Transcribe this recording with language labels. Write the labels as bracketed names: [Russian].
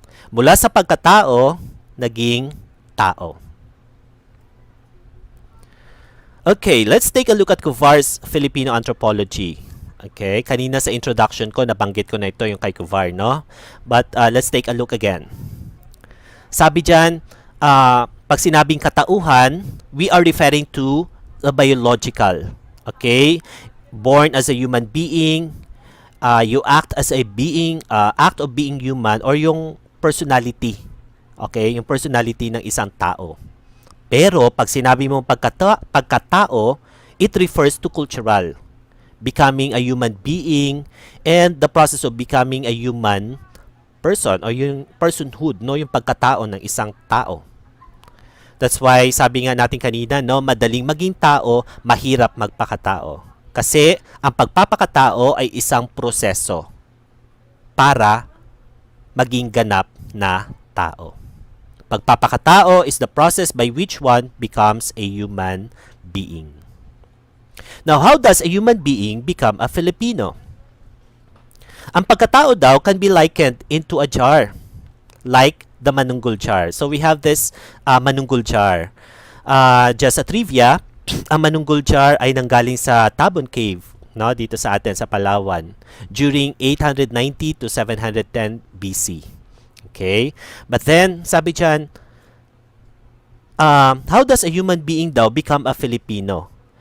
[Filipino] Mula sa pagkatao, naging tao. [English] Okay, let's take a look at Kuvar's Filipino anthropology. [Filipino] Okay, kanina sa introduction ko, nabanggit ko na ito yung kay Kuvar, no? [English] But let's take a look again. [Filipino] Sabi dyan, pag sinabing katauhan, [English] we are referring to the biological. Okay? Born as a human being, you act as a being, act of being human, or yung personality. Okay? [Filipino] Yung personality ng isang tao. Pero, pag sinabi mo pagkatao, [English] it refers to cultural. Becoming a human being and the process of becoming a human person or yung personhood, no, [Filipino] yung pagkatao ng isang tao. That's why sabi nga natin kanina, no, madaling maging tao, mahirap magpakatao. Kasi ang pagpapakatao ay isang proseso para maging ganap na tao. [English] Pagpapakatao is the process by which one becomes a human being. Now, how does a human being become a Filipino? [Filipino] Ang pagkatao daw [English] can be likened into a jar, like the manunggul jar. So, we have this manunggul jar. Just a trivia, [Filipino] ang manunggul jar ay nanggaling sa Tabon Cave, no, dito sa atin, sa Palawan, during 890 to 710 BC. [English] Okay? But then, [Filipino] sabi dyan, [English] how does a human being daw become a Filipino?